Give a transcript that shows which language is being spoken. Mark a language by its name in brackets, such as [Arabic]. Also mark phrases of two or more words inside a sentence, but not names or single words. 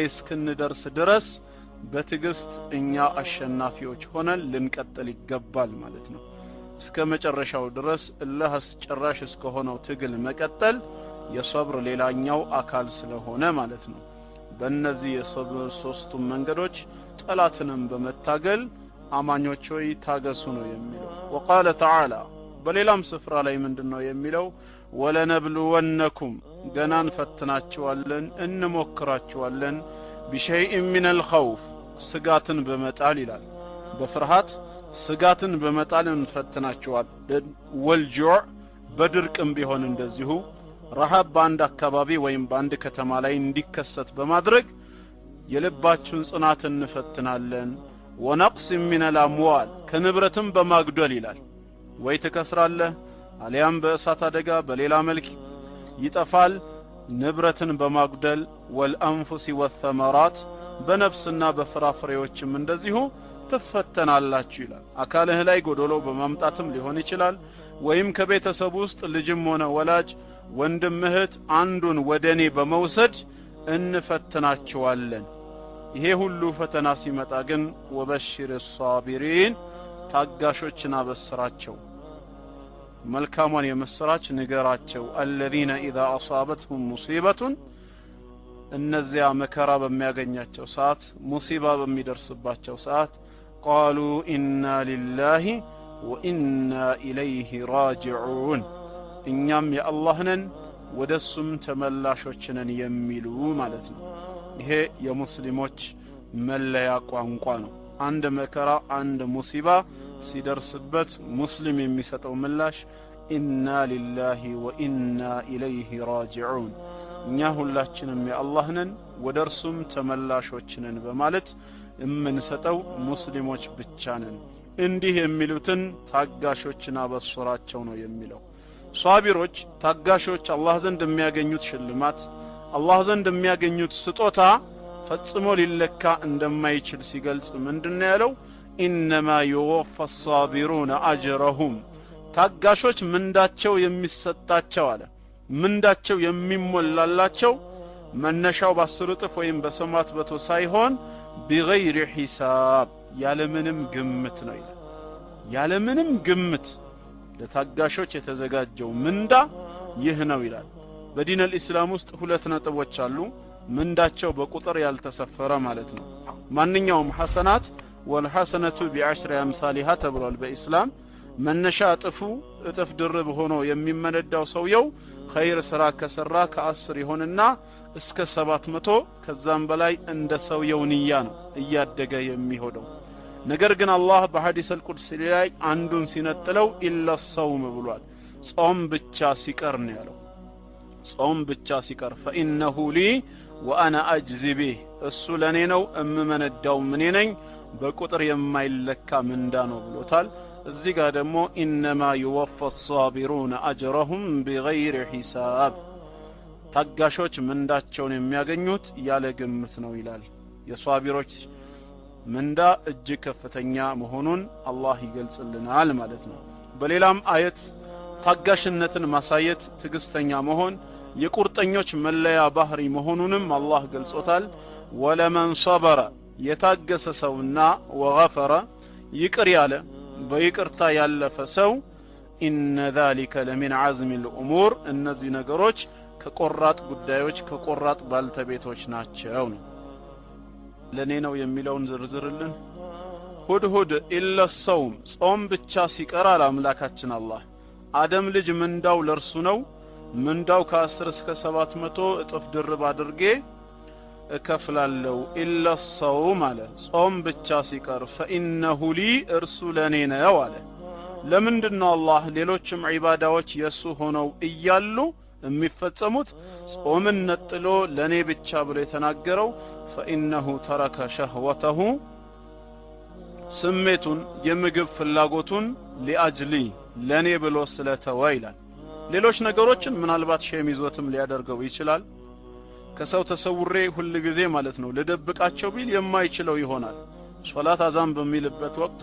[Amharic] እስክንደርስ ድረስ በትግስት እኛ አሸናፊዎች ሆነን ልንቀጥል ይገባል ማለት ነው። እስከ መጨረሻው ድረስ አላህ አስጨራሽ እስከሆነው ትግል መቀጠል የሶብር ሌላኛው አካል ስለሆነ ማለት ነው። በእነዚህ የሶብር ሶስቱም መንገዶች ጠላትንም በመታገል አማኞች ሆይ ታገሱ ነው የሚለው። [Arabic] وقال تعالى [Amharic] በሌላም ስፍራ ላይ ምንድነው የሚለው? ወለነብሉወነኩም ገና እንፈትናችኋለን እንሞክራችኋለን [Arabic] بشيء من الخوف [Amharic] ስጋትን በመጣል ይላል። በፍርሃት ስጋትን በመጣል እንፈትናችኋለን። ወልጁዕ በድርቅም ቢሆን እንደዚሁ ረሃብ በአንድ አካባቢ ወይም በአንድ ከተማ ላይ እንዲከሰት በማድረግ የልባችሁን ጽናት እንፈትናለን። [Arabic] ونقص من الأموال [Amharic] ከንብረትም በማጉደል ይላል። ወይ ትከስራለህ አሊያም በእሳት አደጋ በሌላ መልክ ይጠፋል። ንብረትን በማጉደል [Arabic] والأنفس والثمرات [Amharic] በነፍስና በፍራፍሬዎችም እንደዚሁ ትፈተናላችሁ ይላል። አካልህ ላይ ጎዶሎ በማምጣትም ሊሆን ይችላል። ወይም ከቤተሰብ ውስጥ ልጅም ሆነ ወላጅ ወንድም እህት አንዱን ወደኔ በመውሰድ እንፈትናችኋለን። ይሄ ሁሉ ፈተና ሲመጣ ግን [Arabic] وبشر الصابرين [Amharic] ታጋሾችን አበስራቸው። መልካሟን የመስራች ንገራቸው [Arabic] الذين اذا اصابتهم مصيبه [Amharic] እነዚያ መከራ በሚያገኛቸው ሰዓት ሙሲባ በሚደርስባቸው ሰዓት [Arabic] قالوا إنا لله وإنا إليه [Amharic] راجعون እኛም የአላህ ነን ወደሱም ተመላሾች ነን የሚሉ ማለት ነው ይሄ የሙስሊሞች መለያ ቋንቋ ነው አንድ መከራ አንድ ሙሲባ ሲደርስበት ሙስሊም የሚሰጠው ምላሽ [Arabic] إنا لله وإنا إليه راجعون [Amharic] እኛ ሁላችንም የአላህ ነን ወደርሱም ተመላሾች ነን በማለት የምንሰጠው ሙስሊሞች ብቻ ነን እንዲህ የሚሉትን ታጋሾችና በስራቸው ነው የሚለው ሷቢሮች ታጋሾች አላህ ዘንድ የሚያገኙት ሽልማት አላህ ዘንድ የሚያገኙት ስጦታ ፈጽሞ ሊለካ እንደማይችል ሲገልጽ ምንድነው ያለው [Arabic] إنما يوفى الصابرون أجرهم [Amharic] ታጋሾች ምንዳቸው የሚሰጣቸው አለ ምንዳቸው የሚሞላላቸው መነሻው በ10 እጥፍ ወይም በሰማት በቶ ሳይሆን [Arabic] بغير حساب [Amharic] ያለምንም ግምት ነው ይላል ያለምንም ግምት ለታጋሾች የተዘጋጀው ምንዳ ይህ ነው ይላል በዲን الاسلام ውስጥ ሁለት ነጥቦች አሉ ምንዳቸው በቁጥር ያልተሰፈረ ማለት ነው ማንኛውም ሐሰናት [Arabic] والحسنه بعشر امثالها [Amharic] ተብሏል በእስላም መነሻ እጥፍ ድርብ ሆኖ የሚመነዳው ሰውየው ኸይር ስራ ከሰራ ከ10 ይሆንና እስከ 700 ከዛም በላይ እንደ ሰውየው ንያ ነው እያደገ የሚሆነው ነገር ግን አላህ በሐዲስ القدس ላይ አንዱን ሲነጥለው [Arabic] إلا الصوم [Amharic] ብሏል ጾም ብቻ ሲቀር ነው ያለው ጾም ብቻ ሲቀር [Arabic] فانه لي وانا اجزي به [Amharic] እሱ ለኔ ነው እምመነዳው ምን ነኝ በቁጥር የማይለካ ምንዳ ነው ብሎታል እዚህ ጋር ደግሞ [Arabic] انما يوفى الصابرون اجرهم بغير حساب [Amharic] ታጋሾች ምንዳቸውን የሚያገኙት ያለ ግምት ነው ይላል የሷቢሮች ምንዳ እጅግ ከፍተኛ መሆኑን አላህ ይገልጽልናል ማለት ነው በሌላም አየት ታጋሽነትን ማሳየት ትግስተኛ መሆን የቁርጠኞች መለያ ባህሪ መሆኑንም አላህ ገልጾታል [Arabic] ولمن صبر [Amharic] የታገሰ ሰውና ወغفر ይቅር ያለ በይቅርታ ያለፈ ሰው [Arabic] ان ذلك لمن عزم الامور [Amharic] እነዚህ ነገሮች ከቆራጥ ጉዳዮች ከቆራጥ ባልተቤቶች ናቸው ነው ለኔ ነው የሚለውን ዝርዝርልን ሁድ [Arabic] إلا الصوم [Amharic] ጾም ብቻ ሲቀር አምላካችን አላህ አደም ልጅ ምንዳው ለርሱ ነው ምንዳው ከ10 እስከ 700 እጥፍ ድርብ አድርጌ እከፍላለሁ [Arabic] إلا الصوم [Amharic] አለ ጾም ብቻ ሲቀር [Arabic] فانه لي [Amharic] እርሱ ለኔ ነው አለ ለምንድነው አላህ ሌሎችም ዒባዳዎች የሱ ሆነው እያሉ የሚፈጸሙት ጾምን ነጥሎ ለኔ ብቻ ብሎ የተናገረው [Arabic] فانه ترك شهوته [Amharic] ስሜቱን የምግብ ፍላጎቱን ሊአጅሊ ለኔ ብሎ ስለተወ ይላል ሌሎች ነገሮችን ምናልባት ሸሚዞትም ሊያደርገው ይችላል ከሰው ተሰውሬ ሁሉ ጊዜ ማለት ነው ለደብቃቸው ቢል የማይችለው ይሆናል ሶላት አዛን በሚልበት ወቅት